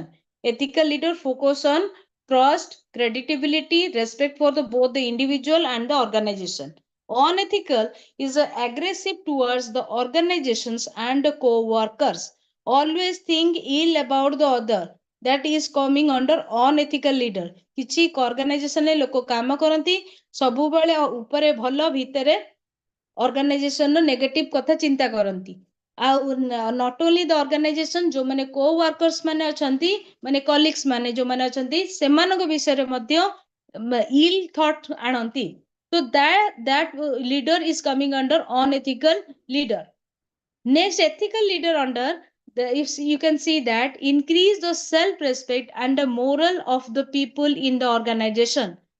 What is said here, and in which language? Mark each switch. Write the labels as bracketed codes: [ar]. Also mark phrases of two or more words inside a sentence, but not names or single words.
[en] Ethical leader focus on trust, credibility, respect for the both the individual and the organization. Unethical is aggressive towards the organizations and the co-workers. Always think ill about the other. That is coming under unethical leader. [or] କିଛି organization ଲୋକ କାମ କରନ୍ତି ସବୁବେଳେ ଉପରେ ଭଲ ଭିତରେ organization ନେଗେଟିଭ କଥା ଚିନ୍ତା କରନ୍ତି ଆଉ [en] not only the organization [or] ଯୋଉମାନେ [en] co workers [or] ମାନେ ଅଛନ୍ତି ମାନେ colleagues ମାନେ ଯୋଉମାନେ ଅଛନ୍ତି ସେମାନଙ୍କ ବିଷୟରେ ମଧ୍ୟ [en] ill thought [or] ଆଣନ୍ତି. [en] So that leader is coming under unethical leader. Next, ethical leader under if you can see that increase the self respect and the moral of the people in the organization.